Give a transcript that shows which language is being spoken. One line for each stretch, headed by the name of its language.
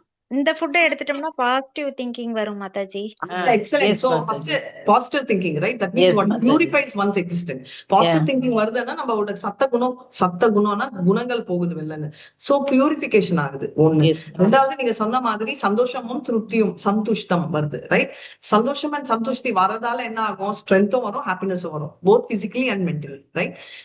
Tamil: இந்த ஃபுட் எடுத்துட்டோம்னா
English: positive thinking
Tamil: வரும் Mataji.
English: excellent. So first positive thinking, right? That means what purifies one's existence. Positive thinking
Tamil: வருதுன்னா நம்மளோட சத்த குணம்னா குணங்கள் போகுது வெளில. சோ பியூரிஃபிகேஷன் ஆகுது ஒண்ணு. ரெண்டாவது நீங்க சொன்ன மாதிரி சந்தோஷமும் திருப்தியும் சந்துஷ்டம் வருது, ரைட்? சந்தோஷம் அண்ட் சந்துஷ்டி வரதால என்ன ஆகும்? ஸ்ட்ரென்த்தும் வரும், ஹாப்பினஸும் வரும்,
English: both physically and mentally,
Tamil: right?